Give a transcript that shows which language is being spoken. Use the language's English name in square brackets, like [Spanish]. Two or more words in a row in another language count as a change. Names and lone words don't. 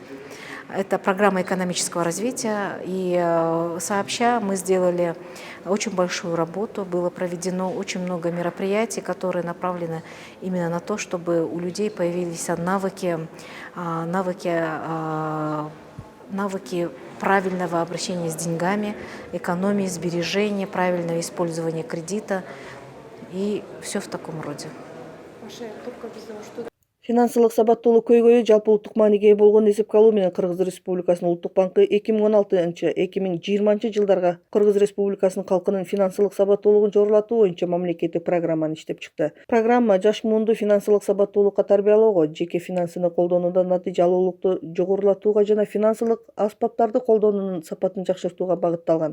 [Russian] Это программа экономического развития, и сообща мы сделали очень большую работу, было проведено очень много мероприятий, которые направлены именно на то, чтобы у людей появились навыки правильного обращения с деньгами, экономии, сбережения, правильного использования кредита и все в таком роде. [Kyrgyz] Финансылык сабаттуулук көйгөйү жалпы улуттук мааниге ээ болгон эсепке алуу менен Кыргыз Республикасынын Улуттук банкы 2016-2020 жылдарга Кыргыз Республикасынын калкынын финансылык сабаттуулугун жогорулатуу боюнча мамлекеттик программаны иштеп чыкты. Программа жаш муунду финансылык сабаттуулукка тарбиялоого, жеке финансыны колдонууда натыйжа алуулукту жогорулатууга жана финансылык аспаптарды колдонуунун сапатын жакшыртууга багытталган.